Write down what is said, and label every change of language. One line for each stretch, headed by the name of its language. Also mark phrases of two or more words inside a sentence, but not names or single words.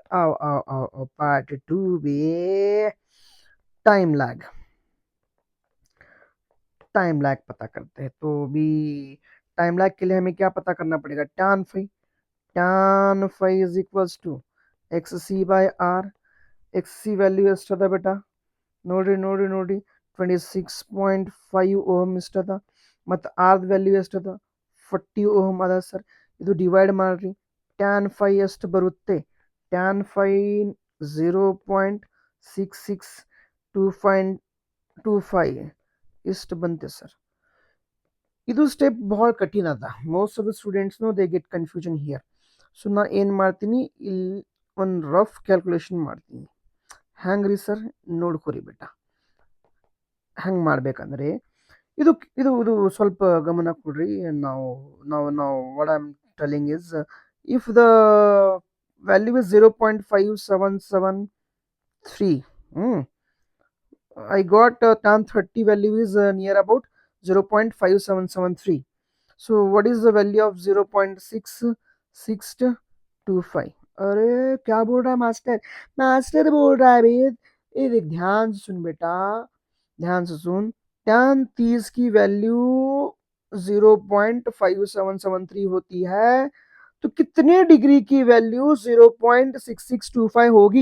Hindi: आओ आओ आओ, आओ पार्ट 2 बे। टाइम लैग, टाइम लैग पता करते हैं। तो भी टाइम लैग के लिए हमें क्या पता करना पड़ेगा,
English: tan phi is equals to X C by R. X C value
Kannada: ಎಷ್ಟದ बेटा, ನೋಡಿ 26.5 ಓಮ್ ಇಷ್ಟದ, ಮತ್ತು
English: R value
Kannada: ಎಷ್ಟದ 40 ಓಮ್ ಅದ ಸರ್। ಇದು ಡಿವೈಡ್ ಮಾಡ್ರಿ,
English: tan phi
Kannada: ಎಷ್ಟು ಬರುತ್ತೆ,
English: tan phi
Kannada: 0.6625 ಇಷ್ಟು ಬಂತೆ ಸರ್। ಇದು ಸ್ಟೆಪ್ ಬಹಳ ಕಠಿಣ ಅದ,
English: most of the students they get confusion here.
Kannada: ಸೊ ನಾ ಏನು ಮಾಡ್ತೀನಿ, ಇಲ್ಲಿ ಒಂದು
English: rough calculation
Kannada: ಮಾಡ್ತೀನಿ। ಹ್ಯಾಂಗ್ರಿ ಸರ್ ನೋಡ್ಕೊರಿ बेटा। ಹೆಂಗೆ ಮಾಡಬೇಕಂದ್ರೆ ಇದು ಸ್ವಲ್ಪ ಗಮನ ಕೊಡ್ರಿ.
English: ನಾವು what I am telling is, if the value is 0.5773, I got tan 30 value is near about 0.5773. So what is the value of 0.6625?
Hindi: अरे क्या बोल रहा है मास्टर? मास्टर बोल रहा है वेद। ये देख, ध्यान से सुन बेटा, ध्यान से सुन। tan 30 की वैल्यू 0.5773 होती है, तो कितने डिग्री की वैल्यू 0.6625 होगी?